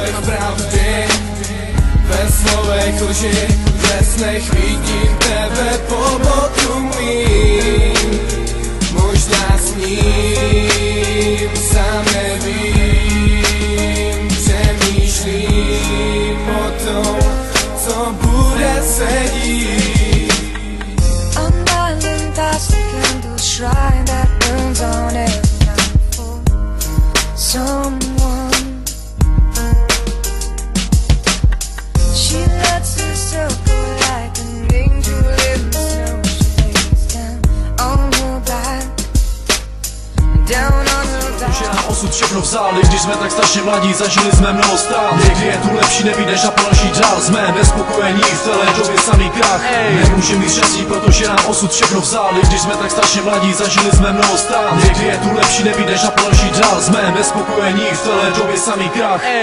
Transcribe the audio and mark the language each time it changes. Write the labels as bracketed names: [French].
[Czech] pravdy, ve slovech lži, ve snech vidím tebe po boku mým. Možná sním, sám nevím, přemýšlím o tom, co bude se dít. [English] A million thoughts, the candle shrine that burns on every night for someone. She lets herself go like an angel in the snow. She lays down on her back, down on her back. [Czech] Už je nám osud všechno vzal, když jsme tak strašně mladí, zažili jsme mnoho stát. Někdy je tu lepší nebýt než na další dál. Jsme nespokojení v celé době samý krach. Nemůže mít štěstí, protože nám osud všechno vzal, když jsme tak strašně mladí, zažili jsme mnoho stát. Někdy je tu lepší nebýt než na další dál. Jsme nespokojení v celé době samý krach.